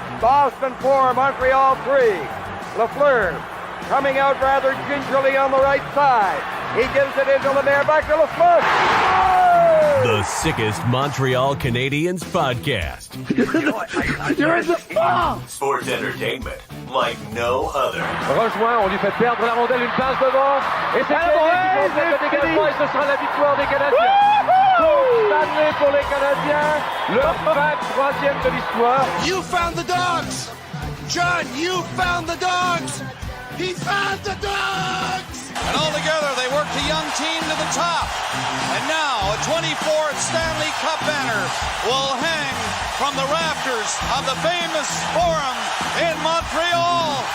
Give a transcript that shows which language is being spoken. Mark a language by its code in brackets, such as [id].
[en] Boston 4, Montreal 3. Lafleur coming out rather gingerly on the right side. He gives it into Lemaire, back to Lafleur. The sickest Montreal Canadiens podcast. You're in the ball! Sports entertainment like no other. [fr] Rejoint, on lui fait perdre la rondelle, une passe devant. Et c'est Kelly qui fait le dégagement et ce sera la victoire des Canadiens. Stanley pour les Canadiens, le 23e de l'histoire. [en] You found the dogs! John, you found the dogs! He found the dogs! And all together, they worked the young team to the top. And now, a 24th Stanley Cup banner will hang from the rafters of the famous Forum in Montreal.